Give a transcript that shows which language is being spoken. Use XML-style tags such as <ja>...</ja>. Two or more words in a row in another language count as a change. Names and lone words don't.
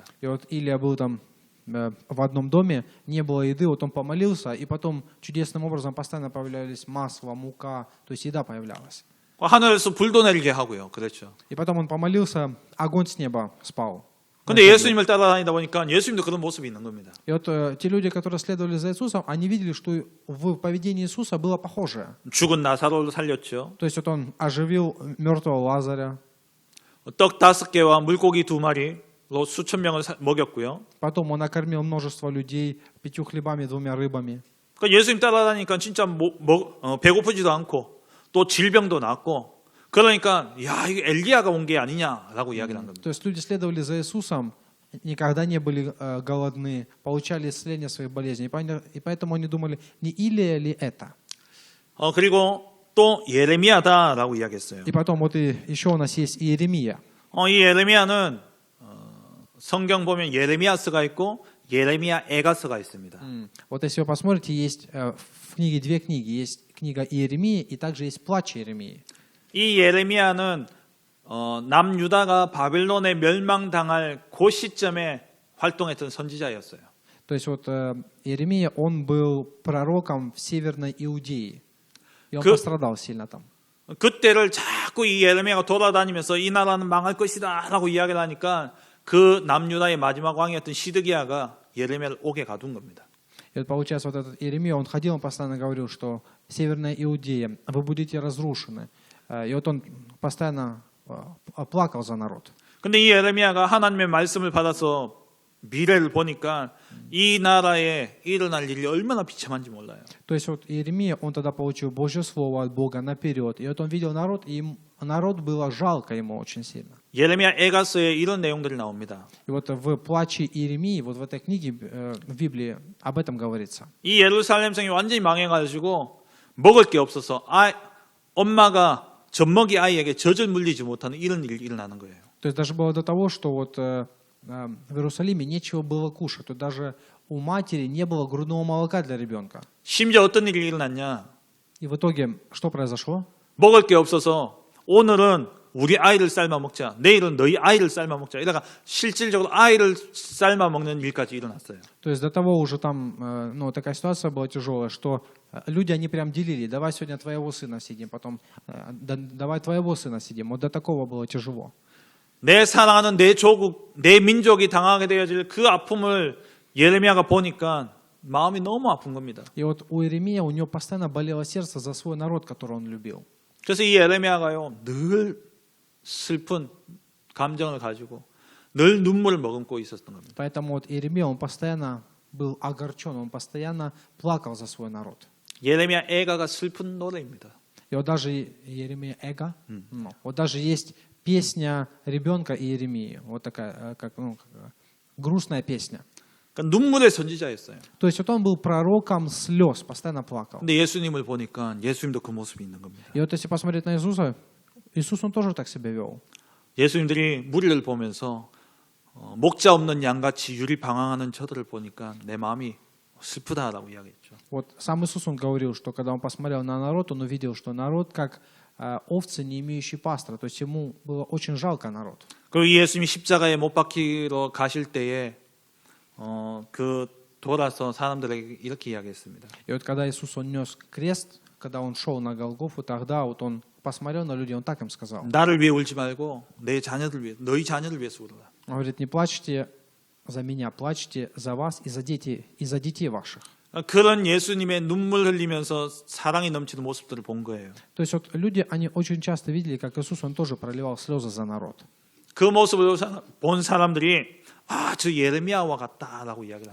<ru>И вот Илия был там в одном доме, не было еды, вот он помолился, и потом чудесным образом постоянно появлялись масло, мука, то есть еда появлялась.</ru> <ko>하늘에서 불도 내리게 하고요. 그렇죠.</ko> <ru>И потом он помолился, огонь с неба спал.</ru> <ko>근데 예수님을 따라다니다 보니까 예수님도 그런 모습이 있는 겁니다.</ko> <ru>И вот те люди, которые следовали за Иисусом, они видели, что в поведении Иисуса было похожее.</ru> <ko>죽은 나사로를 살렸죠.</ko> <ru>То есть вот он оживил мертвого Лазаря,</ru> <ko>떡 5개와 물고기 2마리로 수천 명을 먹였고요.</ko> <ru>потом он накормил множество людей 5 хлебами, 2 рыбами.</ru> <ko>그러니까 예수님 따라다니까 진짜 배고프지도 않고 또 질병도 낫고 그러니까 야 이거 엘리야가 온 게 아니냐라고 이야기를 한 겁니다.</ko> <ru>То есть люди следовали за Иисусом, никогда не были голодны, получали исцеление своих болезней. И поэтому они думали, не Илия ли это?</ru> <ko>그리고 또 예레미야다라고 이야기했어요.</ko> <ru>И потом вот еще у нас есть Иеремия.</ru> <ko>이 예레미야는 성경 보면 예레미야서가 있고 예레미야 애가서가 있습니다.</ko> <ru>Вот если вы посмотрите, есть в книге 2 книги. Есть книга Иеремии и также есть плач Иеремии.</ru> <ko>이 예레미야는 남유다가 바벨론에 멸망당할 그 시점에 활동했던 선지자였어요.</ko> <ru>То есть вот Иеремия, он был пророком в Северной Иудее. И он пострадал сильно там.</ru> <ko>그때를 자꾸 이 예레미야가 돌아다니면서 이 나라는 망할 것이다 라고 이야기를 하니까 그 남유다의 마지막 왕이었던 시드기야가 예레미야를 옥에 가둔 겁니다.</ko> <ru>И вот получается, вот этот Иеремия, он ходил, он постоянно говорил, что Северная Иудея, вы будете разрушены. И вот он постоянно плакал за народ.</ru> <ko>근데 이 예레미야가 하나님의 말씀을 받아서 미래를 보니까 이 나라에 일어날 일이 얼마나 비참한지 몰라요.</ko> <ru>То есть вот Иеремия, он тогда получил Божье Слово от Бога наперед. И вот он видел народ, и народ было жалко ему очень сильно.</ru> <ko>예레미야 애가서에 이런 내용들이 나옵니다.</ko> <ru>И вот в плаче Иеремии, вот в этой книге в Библии об этом говорится.</ru> <ko>이 예루살렘 성이 완전히 망해가지고 먹을 게 없어서 엄마가 젖먹이 아이에게 젖을 물리지 못하는 이런 일이 일어나는 거예요.</ko> <ru>То есть даже было до того, что вот в Иерусалиме нечего было кушать. То даже у матери не было грудного молока для ребенка.</ru> <ko>심지어 어떤 일이 일어났냐?</ko> <ru>И в итоге что произошло?</ru> <ko>먹을 게 없어서 오늘은 우리 아이를 삶아 먹자. 내일은 너희 아이를 삶아 먹자. 이러다가 실질적으로 아이를 삶아 먹는 일까지 일어났어요.</ko> <ru>То есть до того уже там, ну, такая ситуация была тяжелая, что люди, они прям делили. Давай сегодня твоего сына съедим, потом давай твоего сына съедим. Вот до такого было тяжело.</ru> <ko>내 사랑하는 내 조국, 내 민족이 당하게 되어질 그 아픔을 예레미야가 보니까 마음이 너무 아픈 겁니다.</ko> <ru>И вот у Иеремии, у него постоянно болело сердце за свой народ, который он любил.</ru> <ko>그래서 이 예레미야가요 늘 슬픈 감정을 가지고 늘 눈물을 머금고 있었던 겁니다.</ko> <ru>Поэтому вот Иеремия, он постоянно был огорчен, он постоянно плакал за свой народ.</ru> <ko>예레미야 애가가 슬픈 노래입니다.</ko> <ru>И вот даже Иеремия Эго, вот даже есть песня ребенка Иеремии, вот такая, как, грустная песня.</ru> <ko>그러니까 눈물의 선지자였어요.</ko> <ru>То есть вот он был пророком слез, постоянно плакал.</ru> <ko>근데 예수님을 보니까 예수님도 그 모습이 있는 겁니다.</ko> <ru>И вот если посмотреть на Иисуса, Иисус, он тоже так себя вел.</ru> <ko>예수님들이 무리를 보면서 목자 없는 양같이 유리방황하는 저들을 보니까 내 마음이 슬프다라고 이야기했죠.</ko> <ru>Вот сам Иисус, он говорил, что когда он посмотрел на народ, он увидел, что народ как овцы, не имеющие пастора. То есть ему было очень жалко народ.</ru> <ko>그리고 예수님이 십자가에 못 박히러 가실 때에 그 돌아서 사람들에게 이렇게 이야기했습니다.</ko> <ru>И вот когда Иисус, он нес крест, когда он шел на Голгофу, тогда вот он посмотрел на людей, он так им сказал.</ru> <ko>나를 위해 울지 말고 내 자녀들 위해, 너희 자녀를 위해서 울어라.</ko> <ru>Он говорит, не плачьте за меня, плачьте за вас и за детей ваших.</ru> <ko>그런 예수님의 눈물 흘리면서 사랑이 넘치는 모습들을 본 거예요.</ko> <ru>То есть вот люди, они очень часто видели, как Иисус, он тоже проливал слезы за народ.</ru> <ko>그 모습을 본 사람들이 저 예레미야와 같다라고 이야기를</ko>